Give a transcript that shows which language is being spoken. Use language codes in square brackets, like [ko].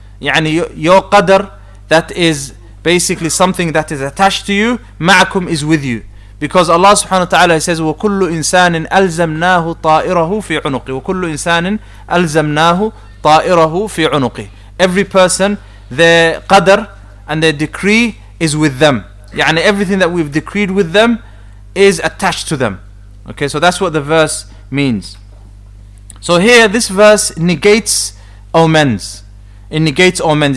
[en] يعني your قدر that is basically something that is attached to you, معكم is with you. Because Allah subhanahu wa ta'ala says [ar] وَكُلُّ إِنسَانٍ أَلْزَمْنَاهُ طَائِرَهُ فِي عُنُقِهِ وَكُلُّ إِنسَانٍ أَلْزَمْنَاهُ طَائِرَهُ فِي عُنُقِهِ. [en] Every person, their qadr and their decree is with them. يعني everything that we've decreed with them is attached to them. Okay, so that's what the verse means. So here this verse negates omens. It negates omens.